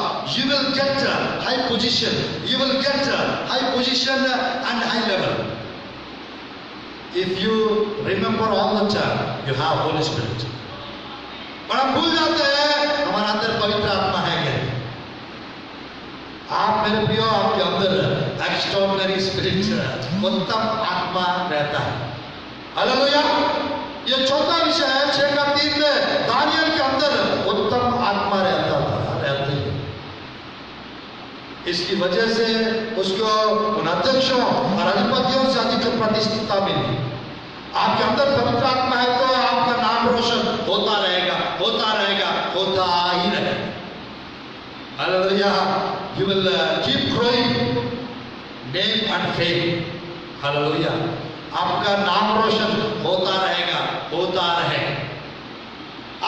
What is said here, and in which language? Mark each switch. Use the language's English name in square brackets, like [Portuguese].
[English] You will get high position. You will get high position and high level. If you remember all the time, you have Holy Spirit. [Hindi] और हम भूल जाते हैं हमारे अंदर पवित्र आत्मा है क्या? आप मेरे प्रियो, आपके अंदर एक्स्ट्राऑर्डिनरी स्पिरिट, उत्तम आत्मा रहता है। हालेलुया। ये चौथा विषय है 6:3 में, दानियल के अंदर उत्तम आत्मा रहती है। इसकी वजह से उसको उन अध्यक्षों और अधिपतियों से अधिक प्रतिष्ठिता मिली। आपके अंदर पवित्र आत्मा है तो आपका नाम रोशन होता रहेगा, होता रहेगा, होता ही रहेगा। Hallelujah. [English] You will keep growing, name and fame. [Hindi] Hallelujah. आपका नाम रोशन होता रहेगा, होता रहेगा।